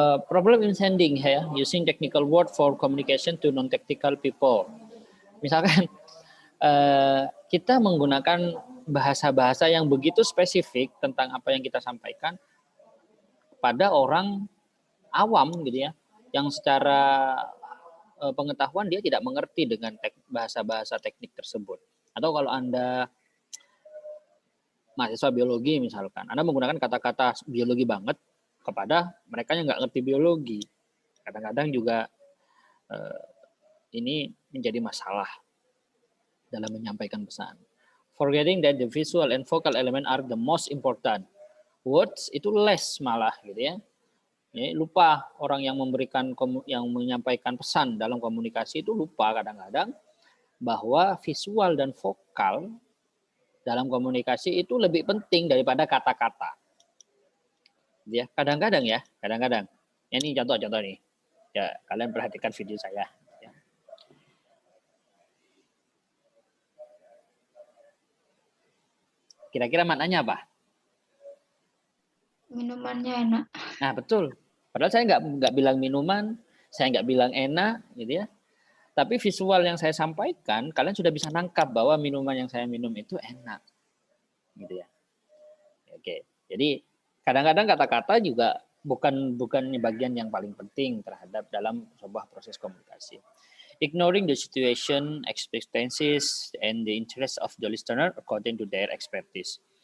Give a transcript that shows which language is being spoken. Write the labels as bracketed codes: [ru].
[en] Problem in sending ya, using technical word for communication to non-technical people. [id] Misalkan kita menggunakan bahasa-bahasa yang begitu spesifik tentang apa yang kita sampaikan pada orang awam gitu ya, yang secara pengetahuan dia tidak mengerti dengan bahasa-bahasa teknik tersebut. Atau kalau Anda mahasiswa biologi misalkan, Anda menggunakan kata-kata biologi banget kepada mereka yang nggak ngerti biologi. Kadang-kadang juga ini menjadi masalah dalam menyampaikan pesan. [en] Forgetting that the visual and vocal element are the most important. [id] Words itu less malah gitu ya. Lupa orang yang menyampaikan pesan dalam komunikasi itu lupa kadang-kadang bahwa visual dan vokal dalam komunikasi itu lebih penting daripada kata-kata. Ya, kadang-kadang ya, kadang-kadang. Ini contoh-contoh nih. Ya, kalian perhatikan video saya. Ya. Kira-kira maknanya apa? Minumannya enak. Nah, betul. Padahal saya nggak bilang minuman, saya nggak bilang enak, gitu ya. Tapi visual yang saya sampaikan, kalian sudah bisa nangkap bahwa minuman yang saya minum itu enak, gitu ya. Oke, jadi kadang-kadang kata-kata juga bukan bagian yang paling penting terhadap dalam sebuah proses komunikasi. [en] Ignoring the situation, expectancies, and the interest of the listener according to their expertise.